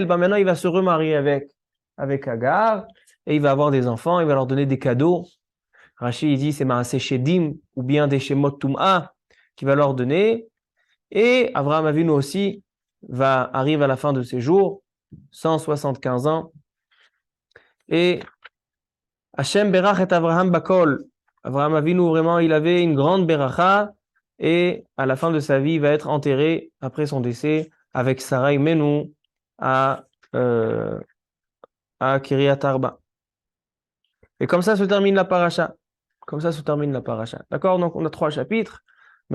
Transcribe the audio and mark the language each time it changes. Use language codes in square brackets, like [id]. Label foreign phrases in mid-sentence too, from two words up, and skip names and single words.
[fr] Maintenant, il va se remarier avec Hagar et il va avoir des enfants, il va leur donner des cadeaux. Rashi il dit c'est [he] מעשה שדים [fr] ou bien des [he] שמות טומאה [fr] qui va leur donner. Et Avraham Avinu aussi arrive à la fin de ses jours, 175 ans. [he] Et השם ברך את אברהם בכל. [fr] Avraham Avinu, vraiment, il avait une grande beracha. Et à la fin de sa vie, il va être enterré après son décès avec Sarah Menou à Kiryat Arba. Et comme ça se termine la paracha. D'accord? Donc on a 3 chapitres.